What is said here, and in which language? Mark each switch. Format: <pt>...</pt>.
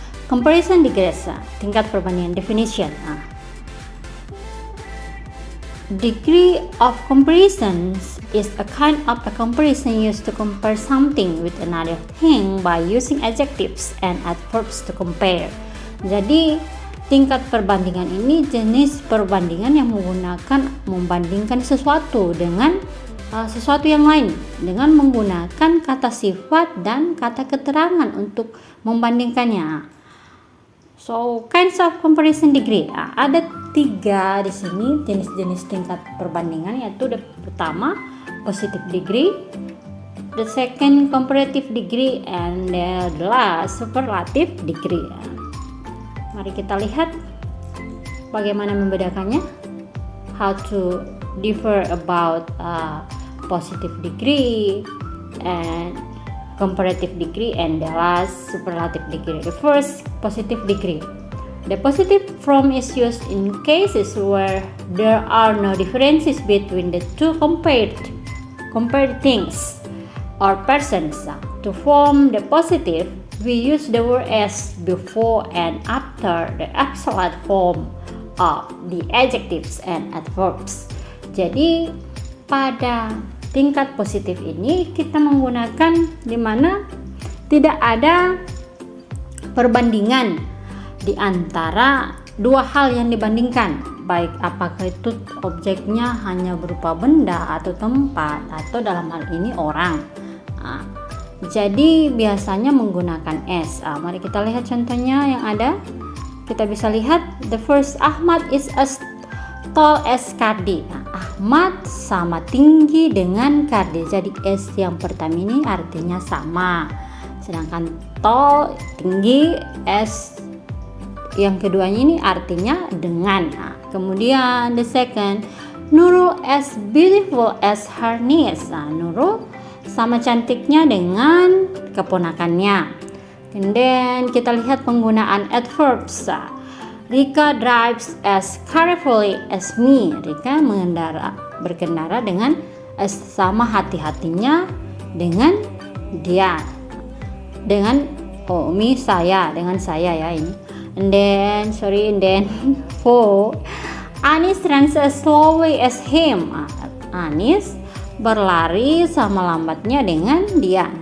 <en>Comparison degrees,</en> <id>tingkat perbandingan,</id> <en>definition. Degree of comparison is a kind of a comparison used to compare something with another thing by using adjectives and adverbs to compare.</en> <id>Jadi tingkat perbandingan ini jenis perbandingan yang membandingkan sesuatu dengan sesuatu yang lain dengan menggunakan kata sifat dan kata keterangan untuk membandingkannya.</id> <en>So, kinds of comparison degree.</en> <id>Ada 3 di sini jenis-jenis tingkat perbandingan, yaitu</id> <en>the</en> <id>pertama</id> <en>positive degree, the second comparative degree, and the last superlative degree.</en> <id>Mari kita lihat bagaimana membedakannya.</id> <en>How to differ about positive degree and comparative degree, and the last superlative degree. The first, positive degree. The positive form is used in cases where there are no differences between the two compared things or persons. To form the positive, we use the word as before and after the absolute form of the adjectives and adverbs.</en> <id>Jadi pada tingkat positif ini kita menggunakan di mana tidak ada perbandingan di antara 2 hal yang dibandingkan, baik apakah itu objeknya hanya berupa benda atau tempat, atau dalam hal ini orang. Jadi biasanya menggunakan s. Mari kita lihat contohnya yang ada. Kita bisa lihat</id> <en>the first, Ahmad is as tall as Kardi.</en> <id>Ahmad sama tinggi dengan Kardi. Jadi S yang pertama ini artinya sama. Sedangkan tall, tinggi, S yang keduanya ini artinya dengan. Kemudian</id> <en>the second, Nurul as beautiful as her niece.</en> <id>Nurul sama cantiknya dengan keponakannya.</id> <en>And then</en> <id>kita lihat penggunaan adverbs.</id> <en>Rika drives as carefully as me.</en> <id>Rika berkendara dengan sama hati-hatinya dengan dia. Dengan me, saya, dengan saya ya ini.</id> <en>And then for Anis runs as slowly as him.</en> <id>Anis berlari sama lambatnya dengan dia.</id>